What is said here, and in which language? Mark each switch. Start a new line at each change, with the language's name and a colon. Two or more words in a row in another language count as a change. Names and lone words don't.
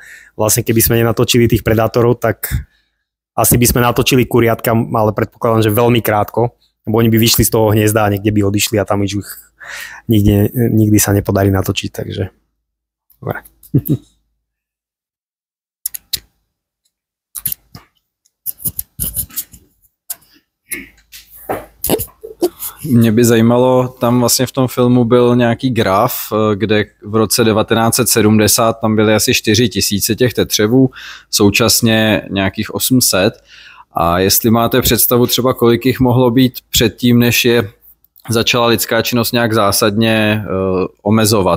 Slovak: Vlastne keby sme nenatočili tých predátorov, tak asi by sme natočili kuriatka, ale predpokladám, že veľmi krátko, lebo oni by vyšli z toho hniezda a niekde by odišli a tam už nikdy sa nepodarí natočiť, takže dobre.
Czech: Mě by zajímalo, tam vlastně v tom filmu byl nějaký graf, kde v roce 1970 tam byly asi 4000 těch tetřevů, současně nějakých 800. A jestli máte představu třeba, kolik jich mohlo být předtím, než je začala lidská činnost nějak zásadně omezovat.